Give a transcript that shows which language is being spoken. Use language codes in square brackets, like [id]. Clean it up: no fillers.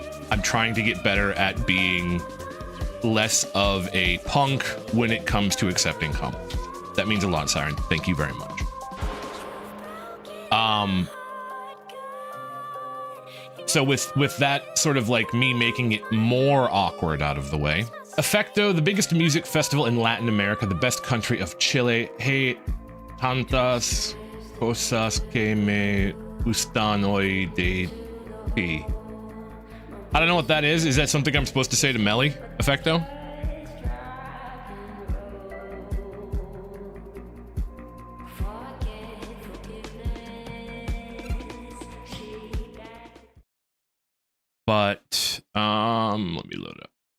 [en] I'm trying to get better at being less of a punk when it comes to accepting compliments. That means a lot, Siren. Thank you very much. So with that sort of like me making it more awkward out of the way, Effecto, the biggest music festival in Latin America, the best country of Chile. [es] Hey, tantas cosas que me gustan hoy de ti. [en] I don't know what that is. Is that something I'm supposed to say to Melly, Effecto? But, let me load up.